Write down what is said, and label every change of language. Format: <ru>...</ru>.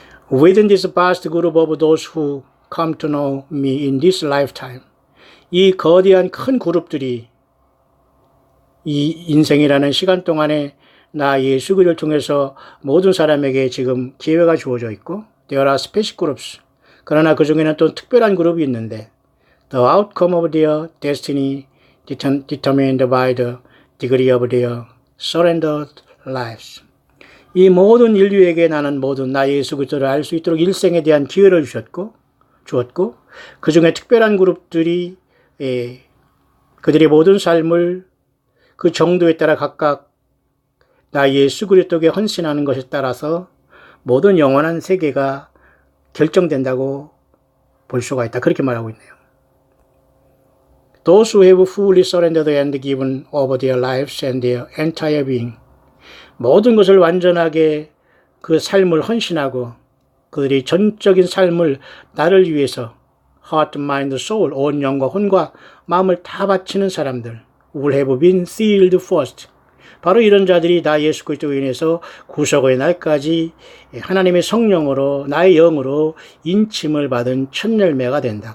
<en>Within this vast group of those who come to know me in this lifetime,</en> <ko>이 거대한 큰 그룹들이 이 인생이라는 시간 동안에 나 예수 그리스도를 통해서 모든 사람에게 지금 기회가 주어져 있고</ko> <en>There are special groups.</en> <ko>그러나 그 중에는 또 특별한 그룹이 있는데</ko> <en>The outcome of their destiny determined by the degree of their surrendered lives.</en> <ko>이 모든 인류에게 나는 모든 나 예수 그리스도를 알 수 있도록 일생에 대한 기회를 주었고 그 중에 특별한 그룹들이 그들의 모든 삶을 그 정도에 따라 각각 나 예수 그리스도에게 헌신하는 것에 따라서 모든 영원한 세계가 결정된다고 볼 수가 있다. 그렇게 말하고 있네요.</ko> <en>Those who have fully surrendered and given over their lives and their entire being.</en> <ko>모든 것을 완전하게 그 삶을 헌신하고 그들이 전적인 삶을 나를 위해서 heart, mind, soul, 온 영과 혼과 마음을 다 바치는 사람들</ko> <en>will have been sealed first.</en> <ko>바로 이런 자들이 나 예수 그리스도로 인해서 구속의 날까지 하나님의 성령으로 나의 영으로 인침을 받은 첫 열매가 된다.</ko>